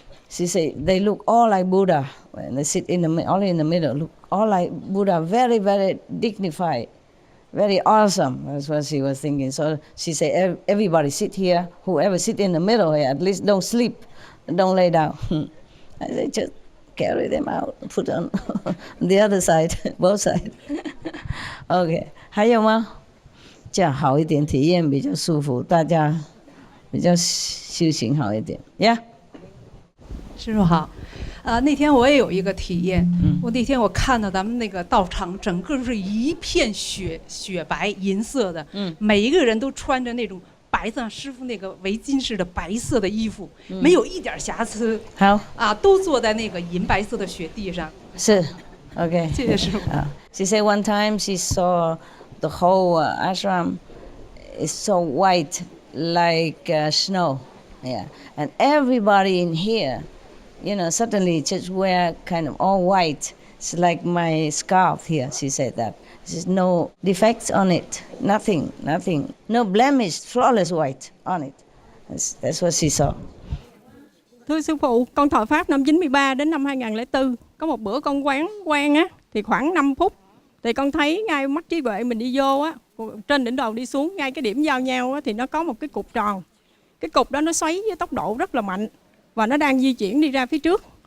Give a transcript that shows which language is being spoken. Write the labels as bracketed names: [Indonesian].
[English] She said, they look all like Buddha. When they sit only in the middle, look all like Buddha, very, very dignified. Very awesome, that's what she was thinking. So she said, everybody sit here, whoever sit in the middle here, at least don't sleep, don't lay down. I said, just carry them out, put on the other side, both sides. [Chinese] OK, 还有吗？这样好一点，体验比较舒服，大家比较修行好一点。 [English] Yeah， [Chinese] 师父好。那天我也有一个体验，那天我看到咱们那个道场整个是一片雪白银色的，每一个人都穿着那种白色师傅那个围巾似的白色的衣服，没有一点瑕疵。好都坐在那个银白色的雪地上。是 ，OK。谢谢师父。 [English] She said one time she saw the whole ashram is so white like snow. Yeah, and everybody in here, you know, suddenly just wear kind of all white. It's like my scarf here. She said that there's no defects on it, nothing, no blemish, flawless white on it. That's what she saw. [Vietnamese] Thưa sư phụ, con thọ pháp năm 93 đến năm 2004. Có một bữa con quen á, thì khoảng 5 phút thì con thấy ngay mắt trí tuệ mình đi vô á, trên đỉnh đầu đi xuống ngay cái điểm giao nhau á, thì nó có một cái cục tròn. Cái cục đó nó xoáy với tốc độ rất là mạnh và nó đang di chuyển đi ra phía trước.